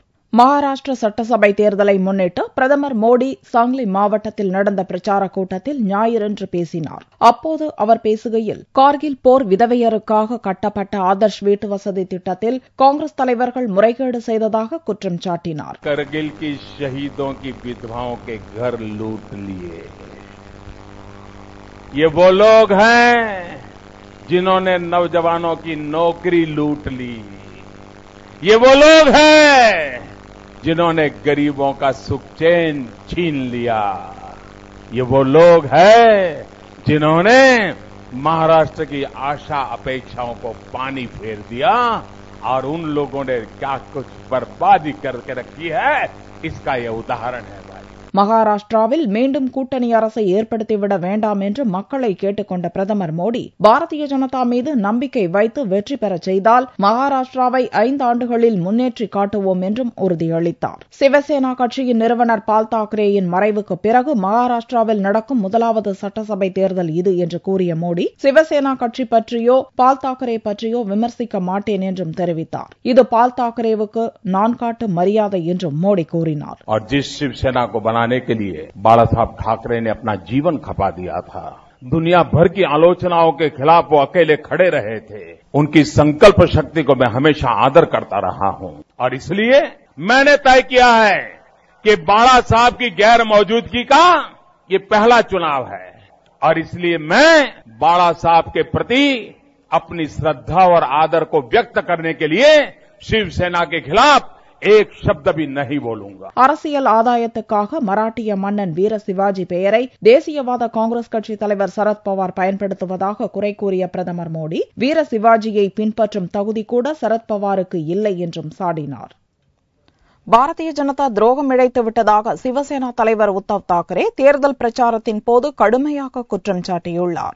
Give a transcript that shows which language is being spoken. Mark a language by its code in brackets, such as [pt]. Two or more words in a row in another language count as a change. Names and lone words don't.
[ta] மகாராஷ்டிர சட்டசபை தேர்தலை முன்னிட்டு பிரதமர் மோடி சாங்லி மாவட்டத்தில் நடந்த பிரச்சார கூட்டத்தில் ஞாயிறன்று பேசினார். அப்போது அவர் பேசுகையில், கார்கில் போர் விதவையருக்காக கட்டப்பட்ட ஆதர்ஷ் வீட்டு வசதி திட்டத்தில் காங்கிரஸ் தலைவர்கள் முறைகேடு செய்ததாக குற்றம் சாட்டினார். [hi] करगिल की शहीदों की विधवाओं के घर लूट लिए। ये वो लोग हैं जिन्होंने नौजवानों की नौकरी लूट ली। ये वो लोग हैं जिन्होंने गरीबों का सुख चैन छीन लिया। ये वो लोग हैं जिन्होंने महाराष्ट्र की आशा अपेक्षाओं को पानी फेर दिया और उन लोगों ने क्या कुछ बर्बादी करके रखी है, इसका ये उदाहरण है। [ta] மகாராஷ்டிராவில் மீண்டும் கூட்டணி அரசை ஏற்படுத்திவிட வேண்டாம் என்று மக்களை கேட்டுக் கொண்ட பிரதமர் மோடி, பாரதிய ஜனதா மீது நம்பிக்கை வைத்து வெற்றி பெறச் செய்தால் மகாராஷ்டிராவை 5 ஆண்டுகளில் முன்னேற்றி காட்டுவோம் என்றும் உறுதியளித்தார். சிவசேனா கட்சியின் நிறுவனர் பால் தாக்கரேயின் மறைவுக்கு பிறகு மகாராஷ்டிராவில் நடக்கும் முதலாவது சட்டசபை தேர்தல் இது என்று கூறிய மோடி, சிவசேனா கட்சி பற்றியோ பால் தாக்கரே பற்றியோ விமர்சிக்க மாட்டேன் என்றும் தெரிவித்தார். இது பால் தாக்கரேவுக்கு நான் காட்டும் மரியாதை என்றும் மோடி கூறினார். [hi] बनाने के लिए बाला साहब ठाकरे ने अपना जीवन खपा दिया था। दुनिया भर की आलोचनाओं के खिलाफ वो अकेले खड़े रहे थे। उनकी संकल्प शक्ति को मैं हमेशा आदर करता रहा हूं और इसलिए मैंने तय किया है कि बाला साहब की गैर मौजूदगी का ये पहला चुनाव है और इसलिए मैं बाला साहब के प्रति अपनी श्रद्धा और आदर को व्यक्त करने के लिए शिवसेना के खिलाफ एक शब्द भी नहीं बोलूंगा. [ta] அரசியல் ஆதாயத்துக்காக மராட்டிய மன்னன் வீர சிவாஜி பெயரை தேசியவாத காங்கிரஸ் கட்சி தலைவர் சரத்பவார் பயன்படுத்துவதாக குறை கூறிய பிரதமர் மோடி, வீர சிவாஜியை பின்பற்றும் தகுதி கூட சரத்பவாருக்கு இல்லை என்றும் சாடினார். பாரதிய ஜனதா துரோகம் இழைத்து விட்டதாக சிவசேனா தலைவர் உத்தவ் தாக்கரே தேர்தல் பிரச்சாரத்தின் போது கடுமையாக குற்றம் சாட்டியுள்ளார்.